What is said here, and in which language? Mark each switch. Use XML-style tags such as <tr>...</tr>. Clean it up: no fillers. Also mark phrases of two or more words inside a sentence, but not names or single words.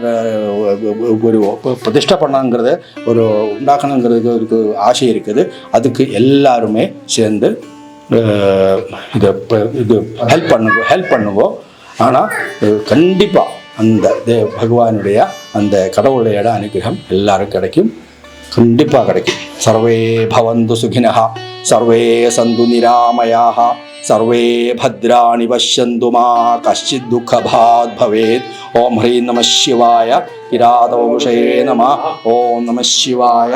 <ta>ஒரு பிரதிஷ்டை பண்ணணுங்கிறது ஒரு உண்டாக்கணுங்கிறதுக்கு ஒரு ஆசை இருக்குது அதுக்கு எல்லாருமே சேர்ந்து இது ஹெல்ப் பண்ணுங்க ஆனால் கண்டிப்பாக அந்த பகவானுடைய அந்த கடவுளுடைய அனுகிரகம் எல்லாரும் கிடைக்கும் கண்டிப்பாக கிடைக்கும்</ta> <sa>सर्वे भवन्तु सुखिनः सर्वे सन्तु निरामयाः सर्वे भद्राणि पश्यन्तु मा कश्चित् दुःखभाग् भवेत्। ओम ह्रीं नमः शिवाय। किरातवपुषये नमः। ओम नमः शिवाय।</sa>